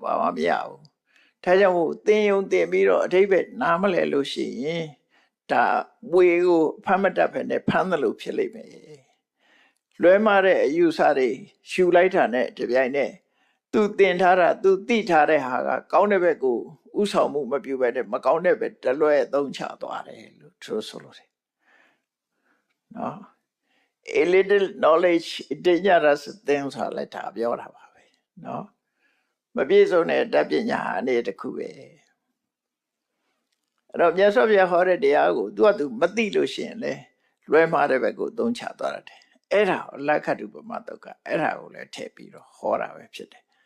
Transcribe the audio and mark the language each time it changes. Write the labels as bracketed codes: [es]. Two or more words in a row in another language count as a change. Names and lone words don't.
[my] ဘာမှမရဘူးဒါကြောင့်မို့သင်ယုံသင်ပြီးတော့အထိပ္ပယ်နားမလဲလို့ရှိရင်ဒါဝေကိုဖမ်းမတတ်ဖ ೇನೆ ဖမ်းသလို ဖြစ်လိမ့်မယ်လွဲမှားတဲ့အယူဆတွေရှူလိုက်တာနဲ့တပြိုင်နက်သူသင်ထားတာသူသိထား တဲ့ဟာကကောင်းတဲ့ဘက်ကိုဥဆောင်မှုမပြုဘဲနဲ့မကောင်းတဲ့ဘက်တလွဲသုံးချသွားတယ်လို့သူဆိုလို့တယ်နော် [en] a little knowledge dangerous thing [my] ဆိုတာလည်းဒါပြောတာပါပဲနော်မပြည့်စုံတဲ့တတ်ပညာအနေတစ်ခုပဲအဲ့တော့မြတ်စွာဘုရားဟောတဲ့တရားကိုသူမသိလို့ရှိရင်လေလွဲမှားတဲ့ဘက်ကိုသုံးချသွားတယ်အဲ့ဒါကိုလက္ခဏုပမတုတ်ကအဲ့ဒါကိုလည်းထည့်ပြီးတော့ဟောတာပဲဖြစ်တယ်